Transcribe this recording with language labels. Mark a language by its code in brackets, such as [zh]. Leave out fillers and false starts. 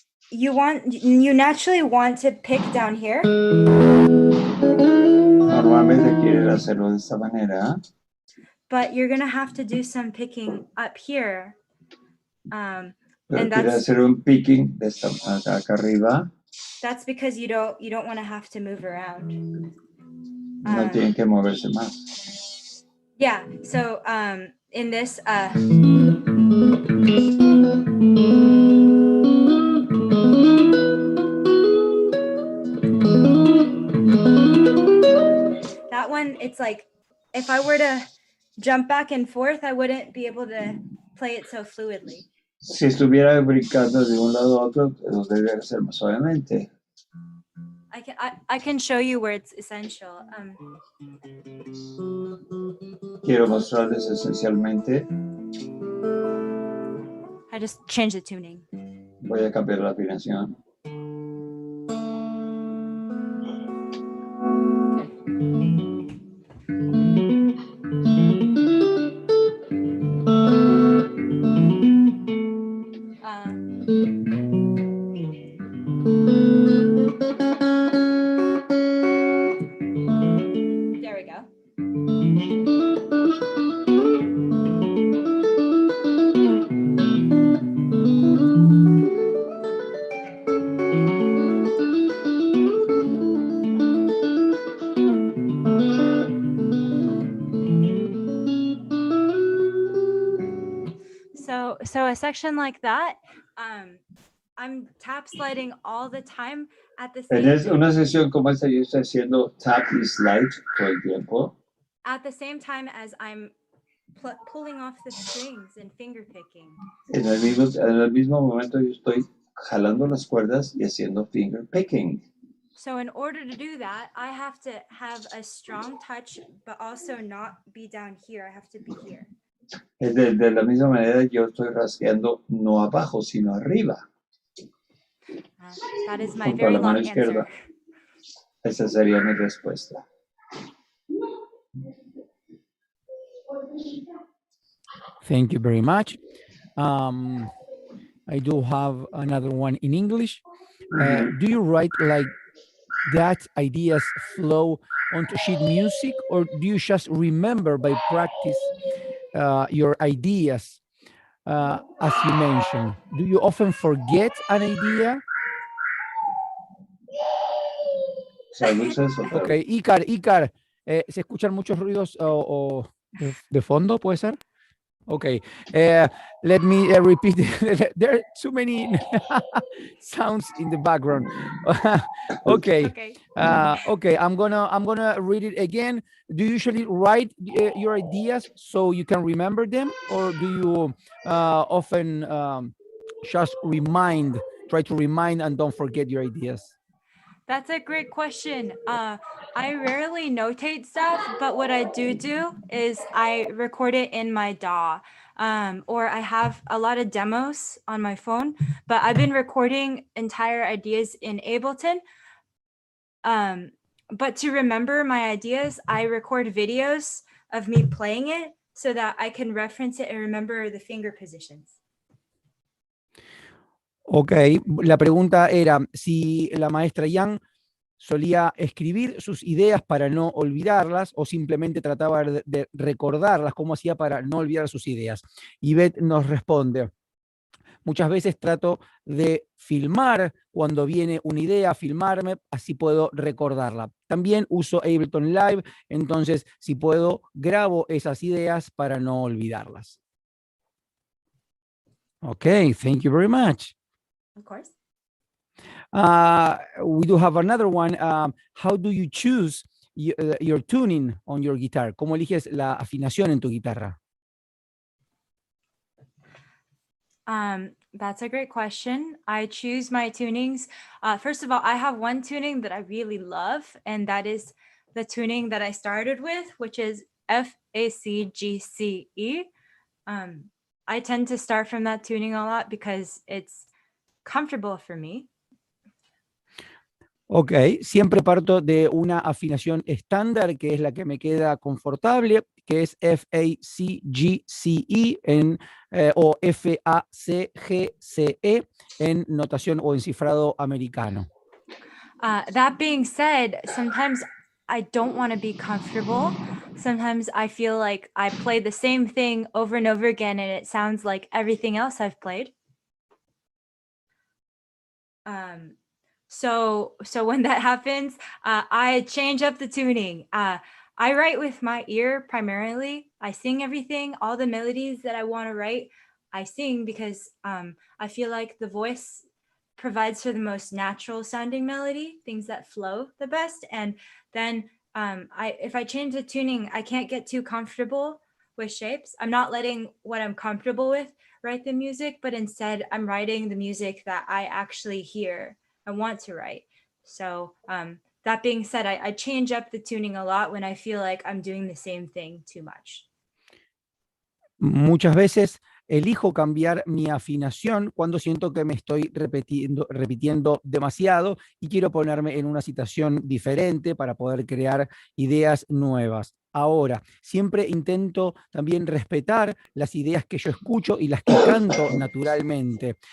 [en] You naturally want to pick down here. [es] Normalmente quieren hacerlo de esta manera. [en] But you're gonna have to do some picking up here. [es] Pero quiere hacer un picking de esta acá arriba. [en] That's because you don't want to have to move around. [es] No tienen que moverse más. [en] Yeah. So in this that one, it's like if I were to jump back and forth, I wouldn't be able to play it so fluidly. [es] Si estuviera brincando de un lado a otro, lo debería hacer más suavemente. [en] I can show you where it's essential. [es] Quiero mostrarles esencialmente. [en] I just changed the tuning. [es] Voy a cambiar la afinación. [en] There we go. So a section like that, I'm tap sliding all the time at the same [es] En una sesión como esta yo estoy haciendo tap y slide todo el tiempo. [en] At the same time as I'm pulling off the strings and finger picking. [es] En el mismo momento yo estoy jalando las cuerdas y haciendo finger picking. [en] So in order to do that, I have to have a strong touch, but also not be down here. I have to be here. [es] De la misma manera yo estoy rasgueando no abajo, sino arriba. [en] That is my very long answer. [es] Esa sería mi respuesta. [en] Thank you very much. I do have another one in English. Do you write like that ideas flow onto sheet music, or do you just remember by practice your ideas? As you mentioned, do you often forget an idea? [es] sea, luces otra Ok, vez. Icar, ¿se escuchan muchos ruidos de fondo, puede ser? [en] Okay, let me repeat. There are too many sounds in the background. Okay, Okay. okay. I'm gonna read it again. Do you usually write your ideas so you can remember them, or do you often just try to remind and don't forget your ideas? That's a great question. I rarely notate stuff, but what I do is I record it in my DAW, or I have a lot of demos on my phone, but I've been recording entire ideas in Ableton. But to remember my ideas, I record videos of me playing it so that I can reference it and remember the finger positions. [es] Ok, la pregunta era si la maestra Young solía escribir sus ideas para no olvidarlas o simplemente trataba de recordarlas, cómo hacía para no olvidar sus ideas. Yvette nos responde: muchas veces trato de filmar cuando viene una idea, filmarme, así puedo recordarla. También uso Ableton Live, entonces si puedo, grabo esas ideas para no olvidarlas. [en] Ok, thank you very much. Of course. We do have another one. How do you choose your tuning on your guitar? [es] ¿Cómo eliges la afinación en tu guitarra? [en] That's a great question. I choose my tunings. First of all, I have one tuning that I really love, and that is the tuning that I started with, which is F, A, C, G, C, E. I tend to start from that tuning a lot because it's comfortable for me. [es] Ok, siempre parto de una afinación estándar, que es la que me queda confortable, que es F, A, C, G, C, E, o F, A, C, G, C, E, en notación o en cifrado americano. [en] That being said, sometimes I don't want to be comfortable. Sometimes I feel like I play the same thing over and over again, and it sounds like everything else I've played. So when that happens, I change up the tuning. I write with my ear primarily. I sing everything, all the melodies that I want to write, I sing because I feel like the voice provides for the most natural sounding melody, things that flow the best. And then if I change the tuning, I can't get too comfortable with shapes. I'm not letting what I'm comfortable with write the music, but instead I'm writing the music that I actually hear and want to write. So that being said, I change up the tuning a lot when I feel like I'm doing the same thing too much. [es] Muchas veces elijo cambiar mi afinación cuando siento que me estoy repitiendo demasiado y quiero ponerme en una situación diferente para poder crear ideas nuevas. Ahora, siempre intento también respetar las ideas que yo escucho y las que canto naturalmente.